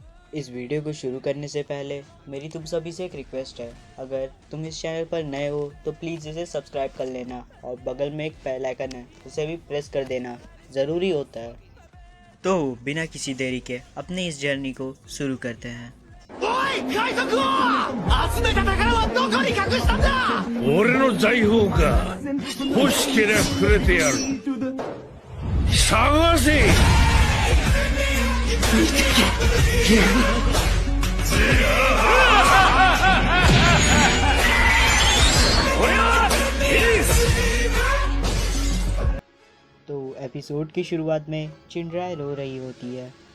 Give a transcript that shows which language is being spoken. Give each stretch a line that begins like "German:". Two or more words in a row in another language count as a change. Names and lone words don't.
Hindi: इस वीडियो को शुरू करने से पहले मेरी तुम सभी से एक रिक्वेस्ट है। अगर तुम इस चैनल पर नए हो तो प्लीज़ इसे सब्सक्राइब कर लेना और बगल में एक
English: bell icon
Hindi: है उसे भी प्रेस कर देना, ज़रूरी होता है। तो बिना किसी देरी के अपनी इस जर्नी को शुरू करते हैं।
Japanese: おい海賊王、集めた宝はどこに隠したんだ。俺の財宝か。欲しけりゃくれてやる。探せ。
Hindi: तो एपिसोड की शुरुआत में चिंडराय रो रही होती है।